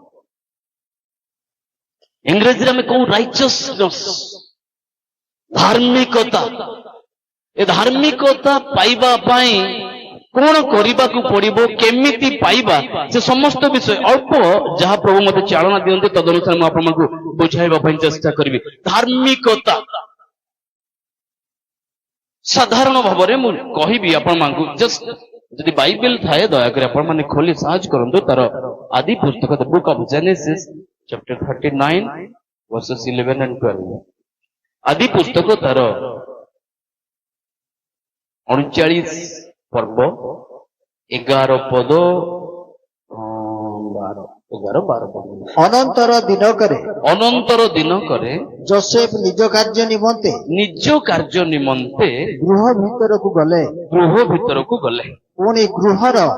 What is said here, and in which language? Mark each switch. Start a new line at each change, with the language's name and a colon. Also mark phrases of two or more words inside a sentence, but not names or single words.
Odia: ଇଂରେଜୀରେ ଆମେ କହୁ ରାଇଚସନେସ୍ ଧାର୍ମିକତା ଏ ଧାର୍ମିକତା ପାଇବା ପାଇଁ କଣ କରିବାକୁ ପଡିବ କେମିତି ପାଇବା ସେ ସମସ୍ତ ବିଷୟ ଅଳ୍ପ ଯାହା ପ୍ରଭୁ ମୋତେ ଚାଳନା ଦିଅନ୍ତି ତଦନୁସାରେ ମୁଁ ଆପଣଙ୍କୁ ବୁଝାଇବା ପାଇଁ ଚେଷ୍ଟା କରିବି ଧାର୍ମିକତା ସାଧାରଣ ଭାବରେ ମୁଁ କହିବି ଆପଣମାନଙ୍କୁ ଜଷ୍ଟ ଯଦି ବାଇବେଲ ଥାଏ ଦୟାକରି ଆପଣମାନେ ଖୋଲି ସାହାଯ୍ୟ କରନ୍ତୁ ତାର ଆଦି ପୁସ୍ତକ
English: the book of Genesis chapter 39 verses 11 and 12
Odia: ଆଦି ପୁସ୍ତକ ତାର 39 ପର୍ବ 11 ପଦ 12 ଅନନ୍ତର ଦିନକରେ ଯୋସେଫ ନିଜ କାର୍ଯ୍ୟ ନିମନ୍ତେ ଗୃହ ଭିତରକୁ ଗଲେ ପୁଣି ଗୃହର